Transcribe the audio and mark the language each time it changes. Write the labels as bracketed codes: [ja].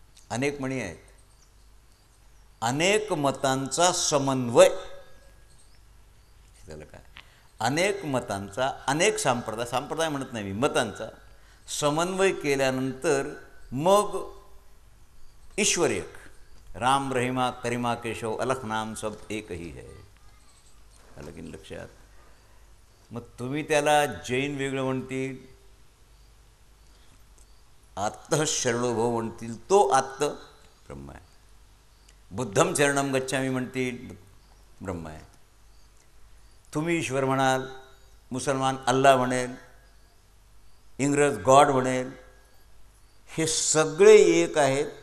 [mr] अनेक मणी आहेत, अनेक मतांचा समन्वय. त्याला काय, अनेक मतांचा, अनेक संप्रदाय, संप्रदाय म्हणत नाही मी, मतांचा समन्वय केल्यानंतर मग ईश्वर एक. [hi] राम रहीमा करीमा केशव अलख नाम सब एक ही है. [mr] आलं की लक्षात. मग तुम्ही त्याला जैन वेगळं म्हणतील, आत्तः शरणोभव म्हणतील, तो आत्त ब्रह्म आहे. [sa] बुद्धम शरणम गच्छामी [mr] म्हणतील, ब्रह्म आहे. तुम्ही ईश्वर म्हणाल, मुसलमान अल्लाह म्हणेल, इंग्रज गॉड म्हणेल, हे सगळे एक आहेत.